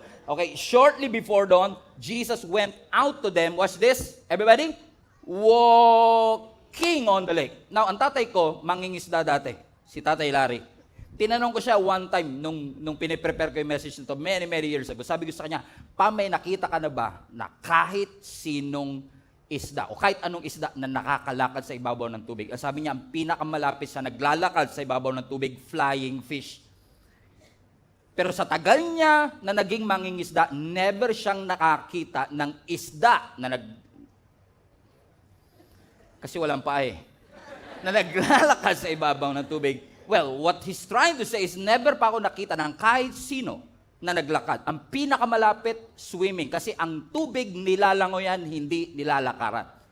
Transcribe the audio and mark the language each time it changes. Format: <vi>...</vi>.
<en>Okay, shortly before dawn, Jesus went out to them. Watch this, everybody. Walking on the lake.</en> <tl>Now, ang tatay ko, mangingisda dati. Si Tatay Larry. Tinanong ko siya</tl> <en>one time</en> <tl>nung piniprepare ko yung message nito</tl> <en>many years ago.</en> <tl>Sabi ko sa kanya, may nakita ka na ba na kahit sinong isda o kahit anong isda na nakakalakad sa ibabaw ng tubig? Ang sabi niya, ang pinakamalapit sa naglalakad sa ibabaw ng tubig, flying fish. Pero sa tagal niya na naging mangingisda, never siyang nakakita ng isda na kasi walang paa na naglalakas sa ibabaw ng tubig.</tl> <en>Well, what he's trying to say is never</en> <tl>pa ako nakita ng kahit sino na naglakad. Ang pinakamalapit, swimming. Kasi ang tubig nilalangoyan, hindi nilalakaran.</tl>